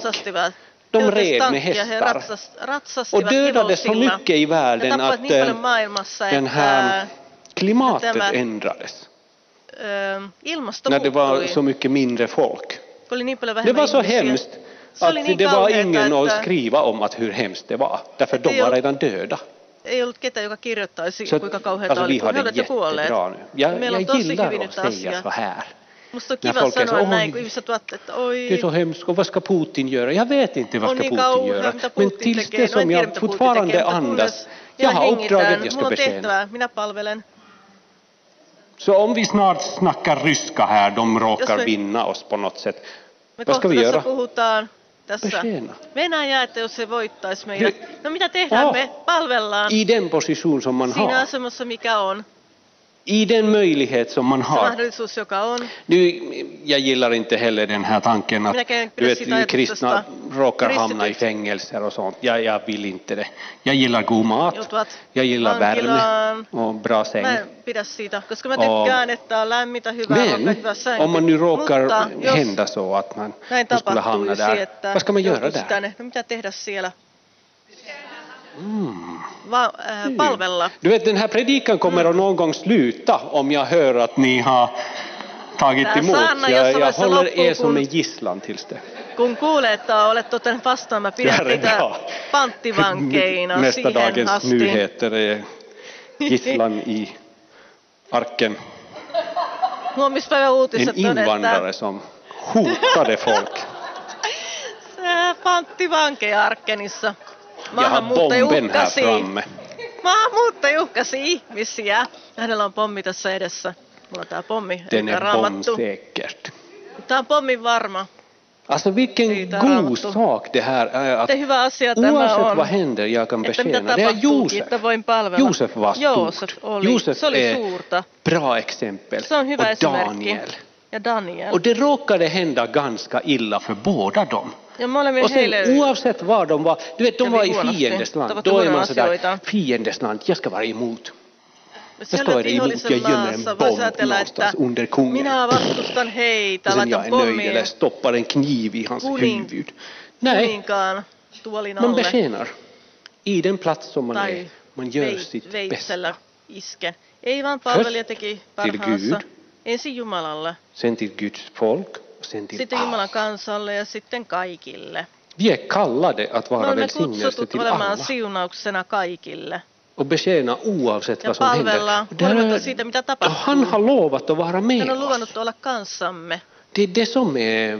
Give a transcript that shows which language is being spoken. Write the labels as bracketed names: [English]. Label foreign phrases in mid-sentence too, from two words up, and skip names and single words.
[Swedish] De red med hästar och dödade så mycket i världen att den här klimatet ändrades. När det var så mycket mindre folk. Det var så hemskt att det var ingen att skriva om att hur hemskt det var. Därför de var redan döda. [Finnish] Ei ollut ketään, joka kirjoittaisi, kuinka kauheata oli, kun he olivat jo kuolleet. [Swedish] Jag gillar att säga så här. [Finnish] Musta on kiva sanoa näin, kun ihmiset ovat, että oi... [Swedish] Det är så hemskt, och vad ska Putin göra? Jag vet inte vad ska Putin göra. Men tills det som jag fortfarande andas, jag har uppdraget, jag ska betjäna. [Finnish] Minä palvelen. [Swedish] Så om vi snart snackar ryska här, de råkar vinna oss på något sätt. Vad ska vi göra? [Finnish] Tässä Venäjä, että jos se voittaisi meidät. No mitä tehdään? Me palvellaan. [Swedish] I den position som man har. [Finnish] Siinä asemassa mikä on. [Swedish] I den möjlighet som man har. [Finnish] Mahdollisuus joka on. [Swedish] Nu, jag gillar inte heller den här tanken att kristna råkar hamna i fängelser och sånt. Jag vill inte det. Jag gillar god mat. Jag gillar värme och bra säng. [Finnish] Mä en pidä siitä, koska mä tykkään, että on lämmintä, hyvää ruokaa, hyvä sänky. [Swedish] Om man nu råkar hända så att man skulle hamna där. Vad ska man göra där? [Finnish] No mitä tehdä siellä? Palvella. [Swedish] Du vet, den här predikan kommer att någon gång sluta om jag hör att ni har tagit emot. Jag håller er som en gisslan tills det. [Finnish] Kun kuulee, että olet ottanut vastaan, mä pidän teitä panttivankeina [Swedish] nästa [Finnish] siihen [Swedish] dagens [Finnish] asti. [Swedish] nyheter är gisslan i arken. [Finnish] Huomispäivän uutiset [Swedish] en invandrare som hotade folk. [Finnish] Panttivankeja Arkenissa. [Swedish] Jag har bomben här framme. [Finnish] Maahanmuuttaja uhkasi ihmisiä. Hänellä on pommi tässä edessä. Mulla on tää pommi. [Swedish] Den är bombsäkert. [Finnish] Tää on pommin varma. [Swedish] Alltså vilken god sak det här är att oavsett vad händer jag kan betjäna. Det är Josef var stort. Josef är bra exempel. Och Daniel. Och det råkade hända ganska illa för båda dem. Och sen oavsett vad de var, du vet de var i fiendesland. Då är man sådär, fiendesland, jag ska vara emot. Jag ska vara emot, jag gömmer en bomb någonstans under kungen. [Finnish] Minä vastustan heitä, laitan pommin. [Swedish] Eller stoppar en kniv i hans huvud. Nej, man betjänar i den plats som man är. Man gör sitt bästa. [Finnish] Ei vaan palvelija teki parhaansa. Ensin Jumalalle. [Swedish] Sen till Guds folk. sen till [Finnish] sitten [Swedish] alla. [Finnish] Jumalan kansalle ja sitten kaikille. [Swedish] Vi är kallade att [Finnish] Me [Swedish] vara [Finnish] olemme [Swedish] välsignelse [Finnish] kutsutut [Swedish] till [Finnish] olemaan [Swedish] alla [Finnish] siunauksena kaikille. [Swedish] och betjäna oavsett [Finnish] Ja [Swedish] vad som händer. [Finnish] palvella huolimatta siitä, mitä tapahtuu. [Swedish] Han har lovat att vara med [Finnish] Hän on [Swedish] oss. [Finnish] luvannut olla kanssamme. [Swedish] Det är det som är